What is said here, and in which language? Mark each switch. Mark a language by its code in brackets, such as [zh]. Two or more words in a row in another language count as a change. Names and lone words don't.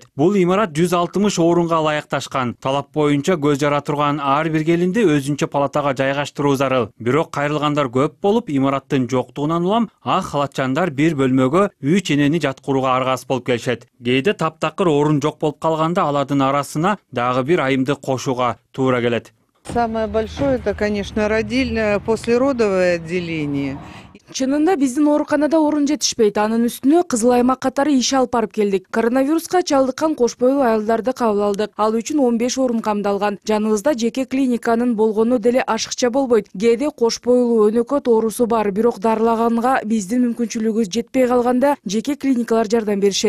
[ky] Бул имарат 160 орунга ылайыкташкан. Талап боюнча көз жара турган ар бир келинди өзүнчө палатага жайгаштыруу зарыл. Бирок кайрылгандар көп болуп, имараттын жоктугунан улам ак халатчандар бир бөлмөгө 3 энени жаткырууга аргасыз болуп келишет. Кээде таптакыр орун жок болуп калганда алардын арасына дагы бир айымды кошууга туура келет. [ru] Самое большое, это, конечно, послеродовое отделение. [ky] Чынында биздин ооруканада орун жетишпейт. Анын үстүнө кызыл аймак катары иш алып барып келдик. Коронавируска чалдыккан кош бойлуу аялдарды кабыл алдык. Ал үчүн 15 орун камдалган. Жаныбызда жеке клиниканын болгону деле ашыкча болбойт. Кээде кош бойлуу өнөкөт оорусу бар, бирок дарылаганга биздин мүмкүнчүлүгүбүз жетпей калганда жеке клиникалар жардам беришет.